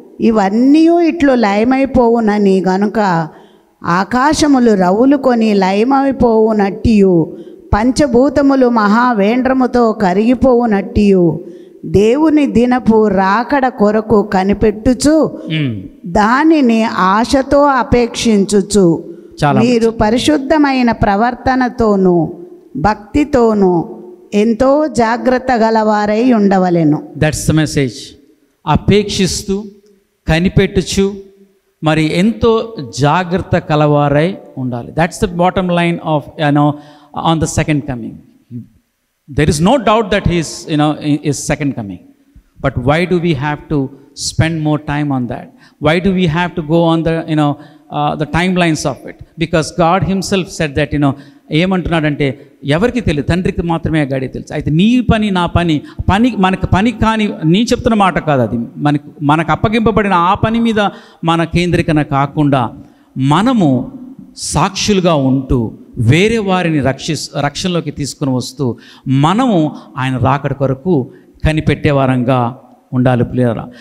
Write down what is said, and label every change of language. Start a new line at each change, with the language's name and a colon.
Telugu: ఇవన్నీ ఇట్లు లయమైపోవునని గనుక ఆకాశములు రవులుకొని లయమైపోవునట్టియు పంచభూతములు మహావేండ్రముతో కరిగిపోవునట్టియు దేవుని దినపు రాకడ కొరకు కనిపెట్టుచు దానిని ఆశతో అపేక్షించుచు మీరు పరిశుద్ధమైన ప్రవర్తనతోనూ భక్తితోనూ ఎంతో జాగ్రత్త గలవారై ఉండవలెను.
English: That's the message.
Telugu: అపేక్షిస్తూ కనిపెట్టుచు మరి ఎంతో జాగ్రత్త కలవారై ఉండాలి.
English: That's the bottom line of on the second coming. There is no doubt that he is second coming. But why do we have to spend more time on that? Why do we have to go on the timelines of it? Because God himself said that,
Telugu: ఏమంటున్నాడంటే ఎవరికి తెలియదు, తండ్రికి మాత్రమే గాడి తెలుసు. అయితే నీ పని నా పని మనకు పని కాని నీ చెప్తున్న మాట కాదు, అది మనకు అప్పగింపబడిన ఆ పని మీద మన కేంద్రీకరణ కాకుండా మనము సాక్షులుగా ఉంటూ వేరే వారిని రక్షణలోకి తీసుకుని వస్తూ మనము ఆయన రాకడ కొరకు కనిపెట్టేవారంగా ఉండాలి ప్రియులారా.